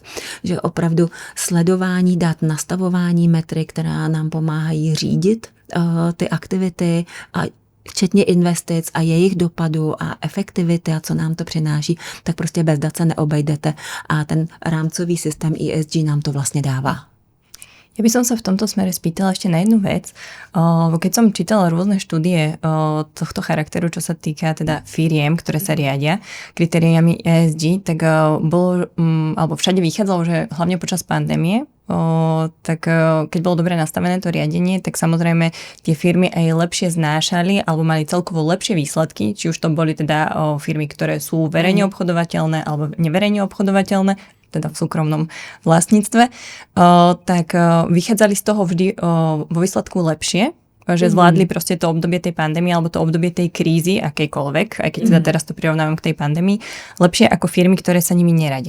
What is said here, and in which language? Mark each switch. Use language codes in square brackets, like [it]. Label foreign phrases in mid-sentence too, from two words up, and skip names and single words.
[cs] Že opravdu sledování dat, nastavování metrik, která nám pomáhají řídit ty aktivity a včetně investic a jejich dopadu a efektivity a co nám to přináší, tak prostě bez dat se neobejdete a ten rámcový systém ESG nám to vlastně dává. [sk] Ja by som sa v tomto smere spýtala ešte na jednu vec. Keď som čítala rôzne štúdie tohto charakteru, čo sa týka teda firiem, ktoré sa riadia kritériami ESG, tak bolo, alebo všade vychádzalo, že hlavne počas pandémie, tak keď bolo dobre nastavené to riadenie, tak samozrejme tie firmy aj lepšie znášali alebo mali celkovo lepšie výsledky, či už to boli teda firmy, ktoré sú verejne obchodovateľné alebo neverejne obchodovateľné, teda v súkromnom vlastníctve, tak vychádzali z toho vždy vo výsledku lepšie, že zvládli proste to obdobie tej pandémie alebo to obdobie tej krízy, akejkoľvek, aj keď teda teraz to prirovnávam k tej pandémii, lepšie ako firmy, ktoré sa nimi neradia.